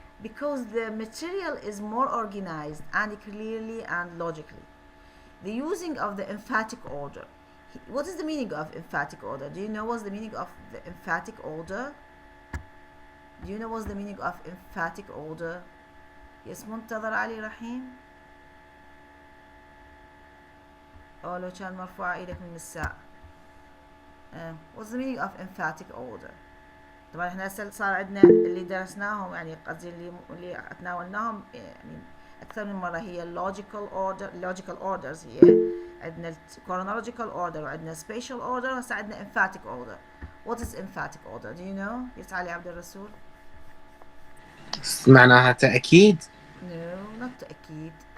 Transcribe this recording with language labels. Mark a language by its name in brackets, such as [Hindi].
[English] Because the material is more organized and clearly and logically. The using of the emphatic order. What is the meaning of emphatic order? Do you know what's the meaning of the emphatic order? Do you know what's the meaning of emphatic order? Yes, منتظر علي رحيم. [Arabic] أو لو كان مرفوع إيدك من الساعة. [English] What's the meaning of emphatic order? [Arabic] طبعا احنا هسه صار عندنا اللي درسناهم، يعني قصدي اللي تناولناهم يعني اكثر من مره، هي logical orders. هي عندنا chronological order وعندنا spatial order، هسه عندنا emphatic order. [English] What is emphatic order? Do you know? يسعى عبد الرسول. [Arabic] معناها تأكيد. [English] No, not تأكيد.